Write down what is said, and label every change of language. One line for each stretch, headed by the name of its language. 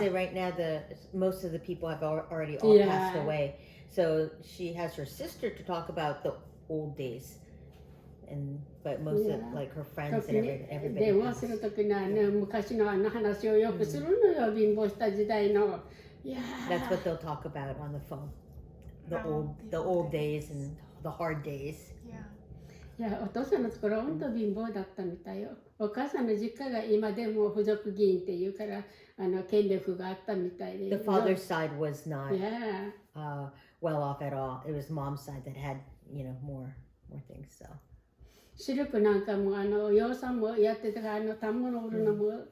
English: She said right now most of the people have already all passed away, so she has her sister to talk about the old days, but most of like her friends and everybody.
Japanese: 電話するときには昔の話をよくするのよ、貧乏した時代の。
English: That's what they'll talk about on the phone. The old days and the hard days.
Japanese: いや、お父さんのところは本当貧乏だったみたいよ。お母さんの実家が今でも附属議員っていうから権力があったみたいで。
English: The father's side was not well off at all. It was mom's side that had more things. So.
Japanese: シルクなんかも養蚕もやってたから反物売るのも。